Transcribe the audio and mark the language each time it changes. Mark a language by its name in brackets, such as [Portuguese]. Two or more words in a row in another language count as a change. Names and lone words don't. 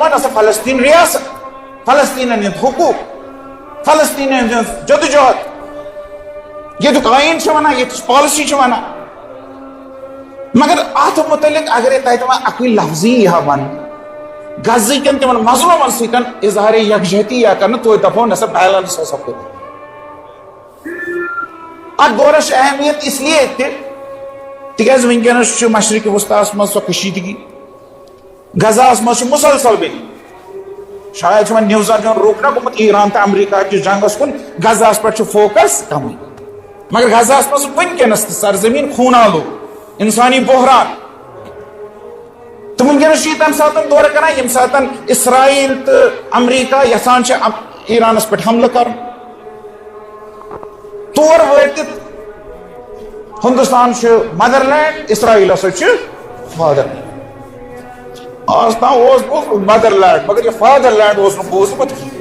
[Kashmiri] دپان ہسا فلسطین ریاست فلسطینن ہٕنٛدۍ حقوٗق فلسطینن ہٕنٛز جدوجہد ییٚتیُک آیٖن چھِ ونان ییٚتِچ پالسی چھِ ونان مگر اتھ متعلق اگرے تتہِ وۄنۍ اکُے لفظی ییٖہا وننہٕ غزہٕکٮ۪ن تِمن مظلوٗمن سۭتۍ اظہارِ یکجہتی یا کرنہٕ توتہِ دپہو نسا بیلنس ہسا کوٚر اتھ دورس چھِ اہمیت [Urdu] اس لیے [Kashmiri] تہِ تِکیازِ ونکیٚنس چھُ مشرقِ وسطیٰ منٛز سۄ کشیدگی غزہس منٛز چھُ مسلسل بیٚیہِ شاید چھُ وۄنۍ نِوزن ہُنٛد رُخ نہ گوٚمُت ایران تہٕ امریکہ کِس جنگس کُن غزہس پٮ۪ٹھ چھُ فوکس کمٕے مگر غزہس منٛز ونکیٚنس تہِ سرزمیٖن خوٗنالوٗ انسانی بحران تو ونکیٚنس چھُ یہِ تمہِ ساتہٕ دورٕ کران ییٚمہِ ساتہٕ اسرائیل تہٕ امریکہ یژھان چھِ ایرانس پٮ۪ٹھ حملہٕ کرُن تور وٲتِتھ ہندوستان چھُ [English] mother land [Kashmiri] اسرائیل ہسا چھُ [English] father land [Kashmiri] آز تام اوس بوٗزمُت [English] mother land [Kashmiri] مگر یہ [English] father land [Kashmiri] اوس نہٕ بوٗزمُت